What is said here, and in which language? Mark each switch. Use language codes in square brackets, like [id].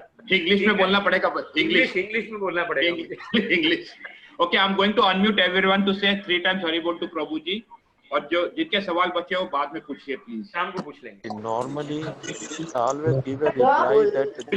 [hi] English में बोलना पड़ेगा, इंग्लिश में बोलना पड़ेगा, English. [en] Okay, I'm going to unmute everyone to say 3 times Hari Bol to Prabhu ji. [hi] और जो जिनके सवाल बचे वो बाद में पूछिए प्लीज, शाम को पूछ लेंगे। [en] Normally, always give a reply that